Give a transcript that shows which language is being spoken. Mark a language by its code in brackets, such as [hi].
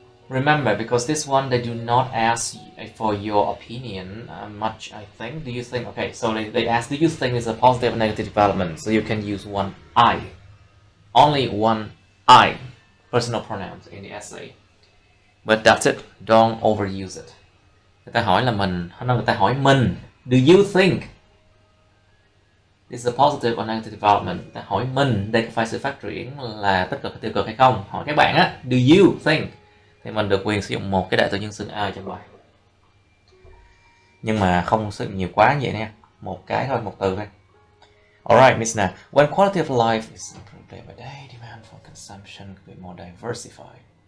[en] Remember, because this one, they do not ask for your opinion much, I think. Do you think, okay, so they ask, do you think it's a positive or negative development? So you can use one I. Only one I, personal pronouns in the essay. But that's it, don't overuse it. [vi] Người ta hỏi là mình, người ta hỏi mình, [en] do you think this is a positive or negative development? [vi] Người ta hỏi mình, đây có phải sự phát triển là tích cực hay tiêu cực hay không? Hỏi các bạn á, [en] do you think? [vi] Thì mình được quyền sử dụng một cái đại từ nhân xưng I trong bài. Nhưng mà không sử dụng nhiều quá vậy nha. Một cái thôi, một từ thôi. [en] Alright, [vi] Miss Na. [en] When quality of life is improved day by day, demand for consumption could be more diversified.